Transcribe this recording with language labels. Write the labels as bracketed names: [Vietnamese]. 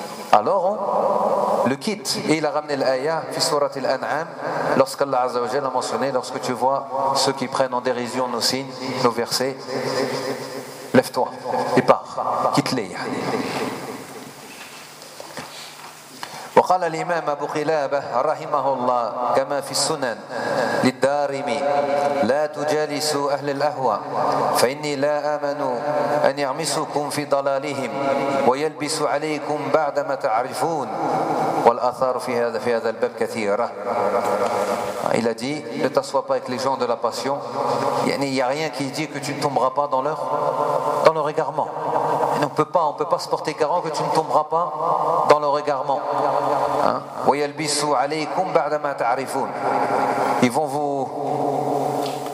[French] Alors on le quitte. Et il a ramené l'ayah [Arabic] fi surat al-an'am, [French] lorsqu'Allah Azza wa Jalla a mentionné, lorsque tu vois ceux qui prennent en dérision nos signes, nos versets, lève-toi et pars, quitte-les. [Arabic] وقال الإمام أبو قلابة رحمه الله كما في السنن للدارمي لا تجالسوا أهل الأهواء فإني لا آمن أن يغمسكم في ضلالهم ويلبس عليكم بعدما تعرفون والأثار في هذا الباب كثيرة. [French] Il a dit, ne t'assois pas avec les gens de la passion. Il n'y a rien qui dit que tu ne tomberas pas dans leur égarement. On ne peut pas se porter garant que tu ne tomberas pas dans leur égarement. [Arabic] وَيَلْبِسُوا عَلَيْكُمْ بَعْدَ مَا تَعْرِفُونَ. [French] Ils vont vous...